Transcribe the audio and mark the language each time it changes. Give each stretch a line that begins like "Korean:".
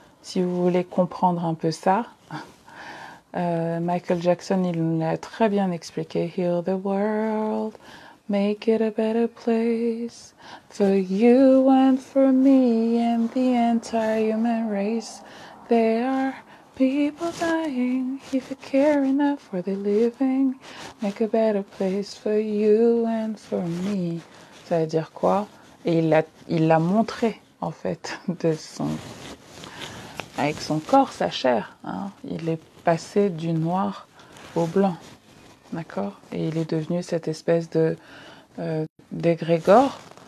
French: Si vous voulez comprendre un peu ça, Michael Jackson, il l'a très bien expliqué.
English: Heal the world, make it a better place for you and for me and the entire human race. There are people dying. If you care enough for the living, make a better place for you and for me.
French: Ça veut dire quoi? Et il l'a montré, en fait, avec son corps, sa chair. Hein. Il est passé du noir au blanc, d'accord? Et il est devenu cette espèce de d'égrégore.